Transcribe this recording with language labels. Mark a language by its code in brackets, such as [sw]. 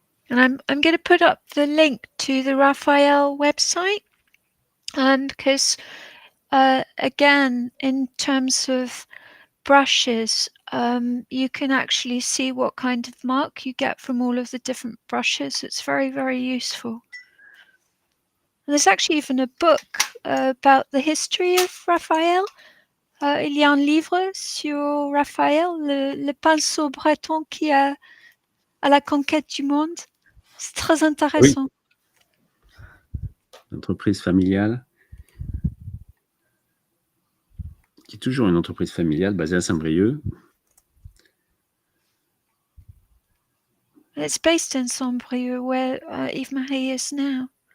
[en] And I'm going to put up the link to the Raphael website, because again, in terms of brushes, you can actually see what kind of mark you get from all of the different brushes. It's very, very useful. And there's actually even a book about the history of Raphael. [fr] Il y a un livre sur Raphaël, le pinceau breton qui a à la conquête du monde. C'est très intéressant. Oui. Entreprise familiale, qui est toujours une entreprise familiale basée à Saint-Brieuc. [en] It's based in Saint-Brieuc, where Yves-Marie is now.